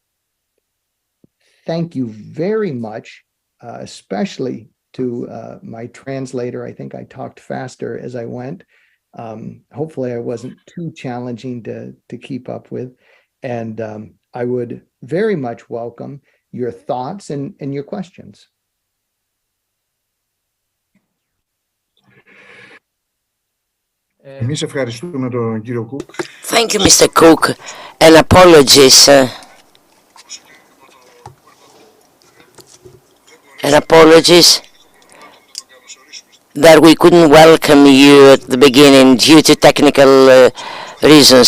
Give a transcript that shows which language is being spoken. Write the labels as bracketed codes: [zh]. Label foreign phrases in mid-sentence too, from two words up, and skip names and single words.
[en] Thank you very much, especially to my translator. I think I talked faster as I went. Hopefully I wasn't too challenging to keep up with. And I would very much welcome your thoughts and your questions. [el] Εμείς ευχαριστούμε τον κύριο Cook. [en] Thank you, Mr. Cook, and apologies. That we couldn't welcome you at the beginning due to technical reasons.